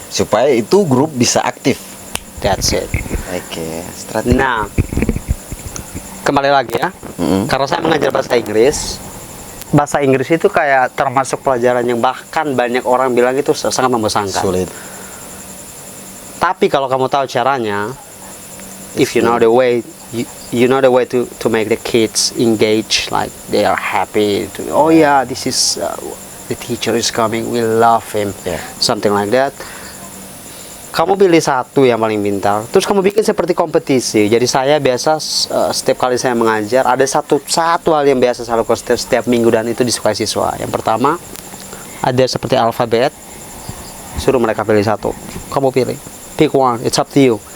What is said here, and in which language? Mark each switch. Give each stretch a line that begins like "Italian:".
Indonesian: Supaya itu grup bisa aktif.
English: That's it.
Indonesian: Oke. Strategi. Nah, kembali lagi ya. Karena saya mengajar bahasa Inggris. Bahasa Inggris itu kayak termasuk pelajaran yang bahkan banyak orang bilang itu sangat membosankan. Sulit. Tapi kalau kamu tahu caranya,
English: if you know the way, you know the way to make the kids engage, like they are happy. Oh yeah, this is the teacher is coming, we love him, something like that.
Indonesian: Kamu pilih satu yang paling pintar, terus kamu bikin seperti kompetisi. Jadi saya biasa setiap kali saya mengajar ada satu hal yang biasa saya lakukan setiap minggu dan itu disukai siswa. Yang pertama ada seperti alfabet, suruh mereka pilih satu. Kamu pilih,
English: pick one, it's up to you.